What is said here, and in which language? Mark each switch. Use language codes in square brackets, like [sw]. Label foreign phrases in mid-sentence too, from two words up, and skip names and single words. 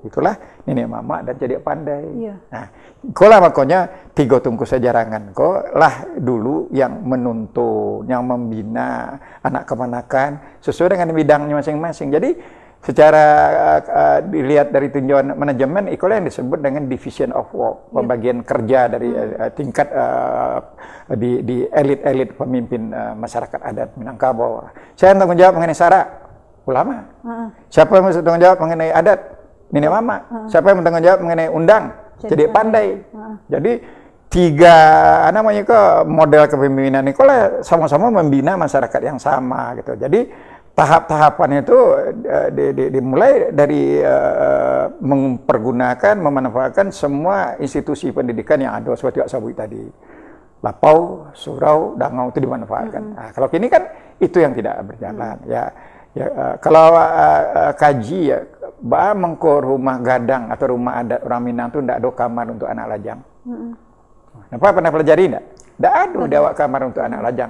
[id] Itulah nenek mama dan jadi pandai. Nah, kolah makanya tiga tungku sejarangan kok lah dulu yang menuntun, yang membina anak kemanakan sesuai dengan bidangnya masing-masing. Jadi secara dilihat dari tinjauan manajemen, itulah yang disebut dengan [en] division of work, [id] pembagian kerja dari tingkat di elit-elit pemimpin masyarakat adat Minangkabau. Saya yang tanggung jawab mengenai syarak, ulama. Siapa yang tanggung jawab mengenai adat, nenek mama. Siapa yang tanggung jawab mengenai undang, jadi pandai. Jadi tiga namanya ke model kepemimpinan ini kalau sama-sama membina masyarakat yang sama gitu. Jadi tahap-tahapan itu dimulai dari mempergunakan, memanfaatkan semua institusi pendidikan yang ada seperti Wak Sabui tadi. Lapau, surau, dangau itu dimanfaatkan. Nah, kalau kini kan itu yang tidak berjalan. Kalau kaji ya, mengko rumah gadang atau rumah adat orang Minang itu tidak ada kamar untuk anak lajang. Kenapa pernah pelajari tidak? Tidak ada awak kamar untuk anak lajang.